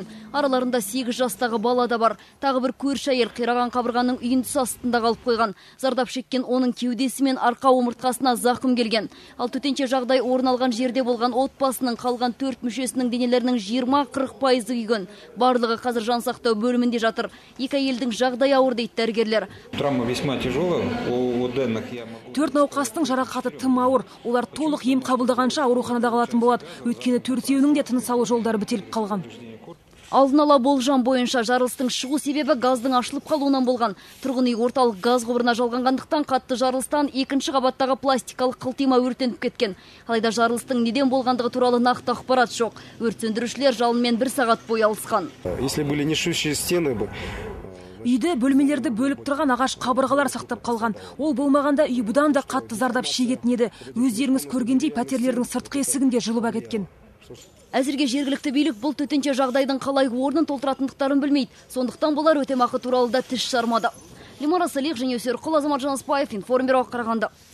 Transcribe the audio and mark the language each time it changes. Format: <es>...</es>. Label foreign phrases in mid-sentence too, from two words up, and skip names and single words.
<kk>Араларында 8 жастағы бала да бар. Тағы бір көрші әйел қираған қабырғаның үйіндісі астында қалып қойған. Зардап шеккен оның кеудесі мен арқа омыртқасына зақым келген. Ал төтенше жағдай орын алған жерде болған отбасының қалған 4 мүшесінің денелерінің 20-40% күйген. Барлығы қазір жансақтау бөлімінде жатыр. Екі әйелдің жағдайы ауыр дейді дәрігерлер.</kk> <ru>Травма весьма тяжелая. У данных</ru> <kk>4 науқастың жарақаты тым ауыр. Олар толық ем қабылдағанша ауруханада қалатын болады. Өйткені 4-еуінің де тыныс алу жолдары бітеліп қалған. Алдын ала болжам бойынша жарылыстың шығу себебі газдың ашылып қалуынан болған. Тұрғын үй орталық газ құбырына жалғанғандықтан қатты жарылыстан 2-ші қабаттағы пластикалық қылтима өртеніп кеткен. Алайда жарылыстың неден болғандығы туралы нақты ақпарат жоқ. Өрт сөндірушілер жалынмен 1 сағат бойы алысқан.</kk> <ru>Если были несущие стены бы.</ru> <kk>Үйді бөлмелерді бөліп тұрған ағаш қабырғалар сақтап қалған. Ол болмағанда үй бұдан да қатты зардап шегетін еді. Өздеріңіз көргендей пәтерлердің сыртқы есігінде жылып әкеткен. Әзірге жергілікті билік бұл төтенше жағдайдың қалай орнын толтыратындықтарын білмейді. Сондықтан болар өтемақы туралы да тіс жармады. Лимара Салих және Өсерқұл Азамат Жаныспаев, информ бюро, Қарағанды.</kk>